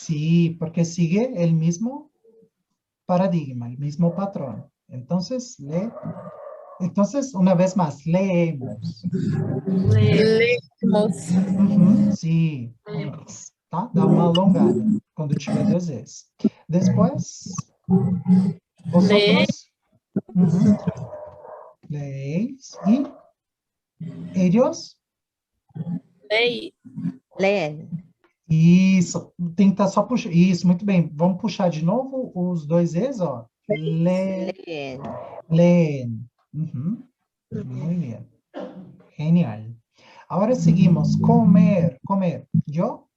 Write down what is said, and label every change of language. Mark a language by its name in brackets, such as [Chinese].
[Spanish] Sí, porque sigue el mismo paradigma, el mismo patrón. Entonces, una vez más, leemos. [Portuguese] Lemos. [Spanish] Sí. Tá? [Portuguese] Dá uma alongada quando tiver duas vezes. [Spanish] Después, vosotros leéis y ellos Leen. [Portuguese] Isso, tem que estar só puxando. Isso, muito bem. Vamos puxar de novo os dois Es, ó. [Spanish] Leen. Leen. Muy bien. Genial. Ahora seguimos. Comer. Comer. Yo